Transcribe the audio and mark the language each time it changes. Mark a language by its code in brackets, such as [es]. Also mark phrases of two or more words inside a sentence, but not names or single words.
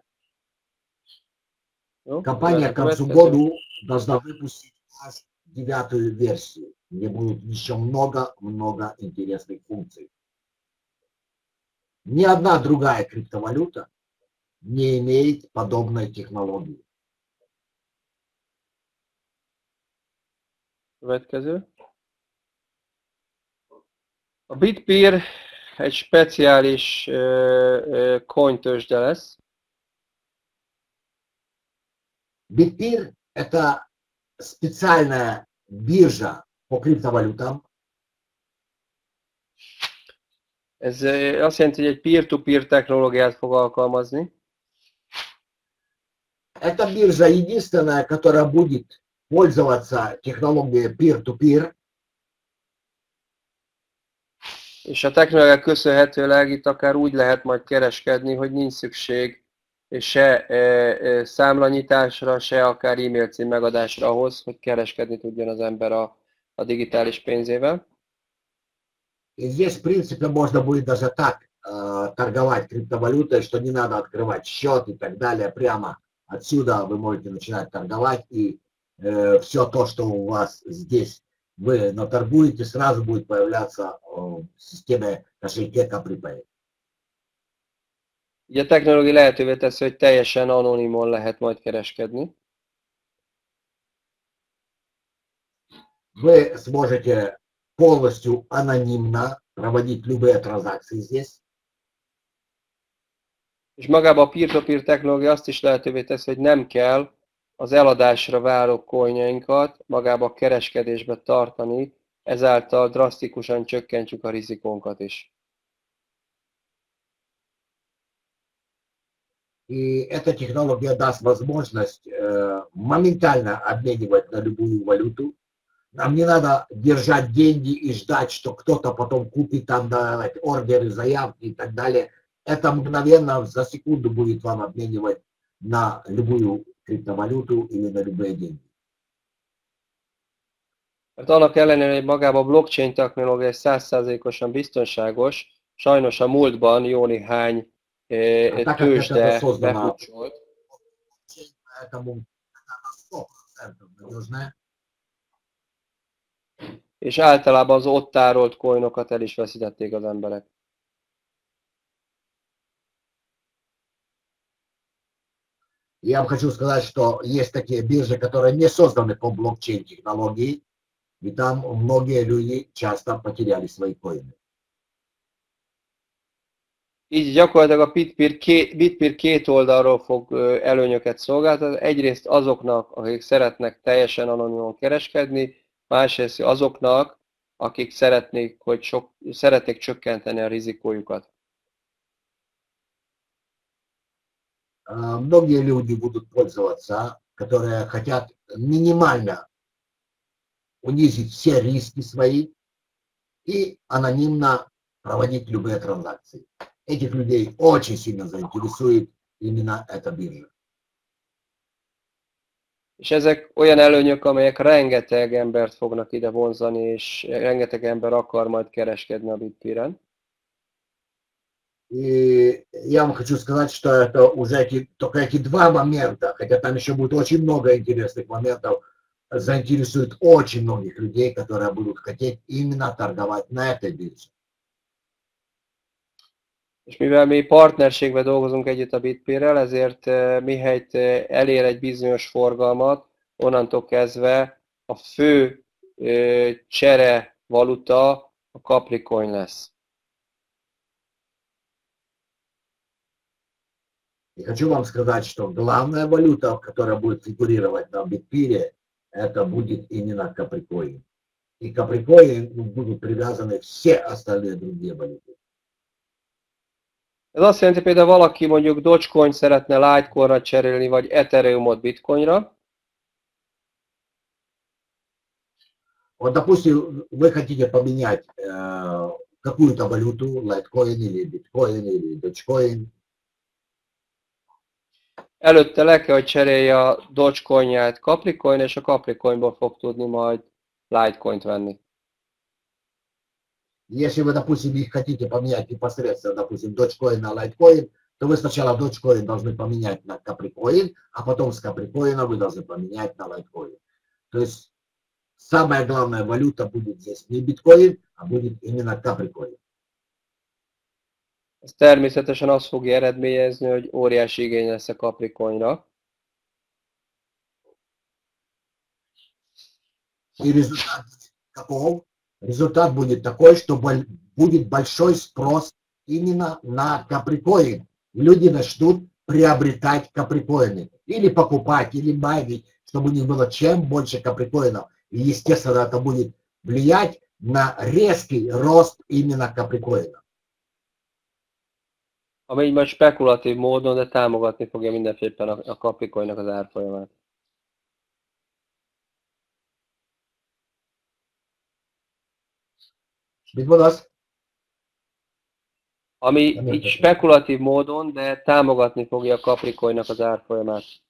[ru] Компания к концу года должна выпустить аж 9-ю версию, где будет еще много интересных функций. Ни одна другая криптовалюта не имеет подобной технологии. [hu] Következő. A Bitpeer egy speciális coin tőzsde lesz. Bitpeer – [ru] это специальная биржа по криптовалютам. [hu] Ez azt jelenti, hogy egy peer-to-peer technológiát fog alkalmazni. [ru] Эта биржа единственная, которая будет пользоваться технологией peer-to-peer. [hu] És a technológiák köszönhetőleg itt akár úgy lehet majd kereskedni, hogy nincs szükség se számlanyításra, se akár e-mail cím megadásra ahhoz, hogy kereskedni tudjon az ember a a digitális pénzével. [ru] И здесь, в принципе, можно будет даже так торговать криптовалютой, что не надо открывать счет и так далее. Прямо отсюда вы можете начинать торговать, и все то, что у вас здесь вы наторгуете, сразу будет появляться в системе кошельке Capripay. [hu] Ugye a technológia lehetővé teszi, hogy teljesen anonimon lehet majd kereskedni. [ru] Вы сможете полностью анонимно проводить любые транзакции здесь. [hu] És magában a peer-to-peer technológia azt is lehetővé teszi, hogy nem kell az eladásra váró coinjainkat magába a kereskedésbe tartani, ezáltal drasztikusan csökkentjük a rizikónkat is. [ru] И эта технология даст возможность моментально обменивать на любую валюту. Нам не надо держать деньги и ждать, что кто-то потом купит там давать ордеры, заявки и так далее. Это мгновенно за секунду будет вам обменивать на любую криптовалюту или на любые деньги. [hu] Mert annak ellenére, hogy magában a blockchain technológia 100%-osan biztonságos, sajnos a múltban jó néhány tőzsde befutcsolt. És általában az ott tárolt coinokat el is veszítették az emberek. [ru] Я вам хочу сказать, что есть такие биржи, которые не созданы по блокчейн-технологии, и там многие люди часто потеряли свои коины. [hu] Így gyakorlatilag a Bitpeer két oldalról fog előnyöket szolgáltatni. Egyrészt azoknak, akik szeretnek teljesen anonimon kereskedni, másrészt azoknak, akik szeretnék csökkenteni a rizikójukat. [ru] Многие люди будут пользоваться, которые хотят минимально унизить все риски свои и анонимно проводить любые транзакции. Этих людей очень сильно заинтересует именно эта биржа. [hu] És ezek olyan előnyök, amelyek rengeteg embert fognak ide vonzani, és rengeteg ember akar majd kereskedni a Bitpeeren. [ru] И я вам хочу сказать, что это уже только эти два момента, хотя там еще будет очень много интересных моментов, заинтересует очень многих людей, которые будут хотеть именно торговать на этой бирже. [hu] És mivel mi partnerségben dolgozunk együtt a Bitpeerrel, ezért mihelyt elér egy bizonyos forgalmat, onnantól kezdve a fő csere valuta a Capricoin lesz. [ru] И хочу вам сказать, что главная валюта, которая будет фигурировать на Bitpeer, это будет именно Capricoin. И к Capricoin будут привязаны все остальные другие валюты. [hu] Ez azt jelenti, például valaki mondjuk Dogecoin szeretne Litecoinra cserélni, vagy Ethereumot Bitcoinra. [ru] Вот, допустим, вы хотите поменять какую-то валюту, Litecoin или Bitcoin или Dogecoin. [hu] Előtte le kell, hogy cserélje a Dogecoinját Capricoin, és a Capricoinból fog tudni majd Litecoint venni. [ru] Если вы, допустим, их хотите поменять непосредственно, допустим, Dogecoin на Litecoin, то вы сначала Dogecoin должны поменять на Capricoin, а потом с Capricoin вы должны поменять на Litecoin. То есть самая главная валюта будет здесь не биткоин, а будет именно Capricoin. [hu] Ez természetesen azt fogja eredményezni, hogy óriási igény lesz a Capricoinra. [ru] И результат каков? Результат будет такой, что будет большой спрос именно на Capricoin. Люди начнут приобретать Capricoin. Или покупать, или майнить, чтобы у них было чем больше Capricoin'ов. И, естественно, это будет влиять на резкий рост именно Capricoin'ов. [hu] Ami így majd spekulatív módon, de támogatni fogja mindenféleképpen a Capricoinnak az árfolyamát. Mit mondasz? Ami így spekulatív módon, de támogatni fogja a Capricoinnak az árfolyamát.